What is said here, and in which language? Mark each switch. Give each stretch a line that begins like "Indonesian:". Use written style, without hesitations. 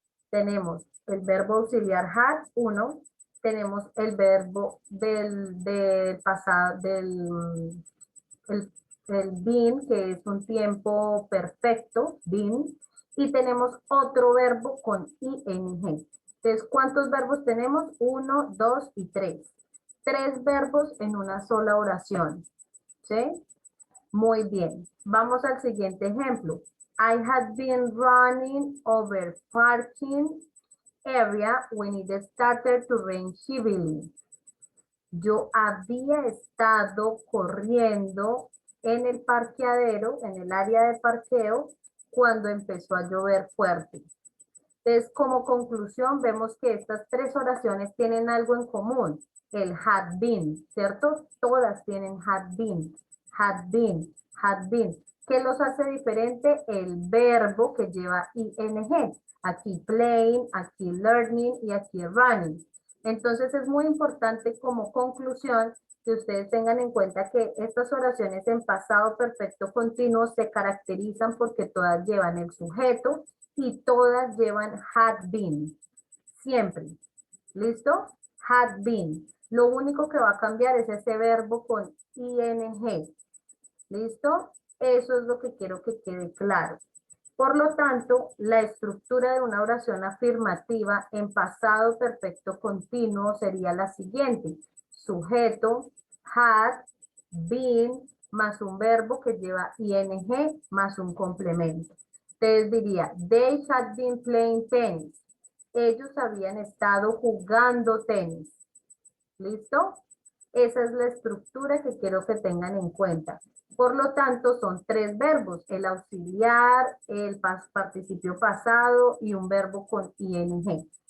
Spanish: Tenemos el verbo auxiliar had, 1, tenemos el verbo del pasado, el been, que es un tiempo perfecto, been, y tenemos otro verbo con ing. Entonces, ¿cuántos verbos tenemos? 1, 2 y 3. 3 verbos en una sola oración. ¿Sí? Muy bien. Vamos al siguiente ejemplo.
English: I had been running over parking area when it started to rain heavily.
Spanish: Yo había estado corriendo en el parqueadero, en el área de parqueo, cuando empezó a llover fuerte. Entonces, como conclusión, vemos que estas 3 oraciones tienen algo en común. El had been, ¿cierto? Todas tienen
English: had been, had been, had been.
Spanish: ¿Qué los hace diferente? El verbo que lleva ing. Aquí playing, aquí learning y aquí running. Entonces es muy importante como conclusión que ustedes tengan en cuenta que estas oraciones en pasado perfecto continuo se caracterizan porque todas llevan el sujeto y todas llevan had been. Siempre. ¿Listo? Had been. Lo único que va a cambiar es ese verbo con ing. ¿Listo? Eso es lo que quiero que quede claro. Por lo tanto, la estructura de una oración afirmativa en pasado perfecto continuo sería la siguiente. Sujeto, had, been, más un verbo que lleva ing, más un complemento. Entonces diría,
English: they had been playing tennis.
Spanish: Ellos habían estado jugando tenis. ¿Listo? Esa es la estructura que quiero que tengan en cuenta. Por lo tanto, son 3 verbos, el auxiliar, el participio pasado y un verbo con ing.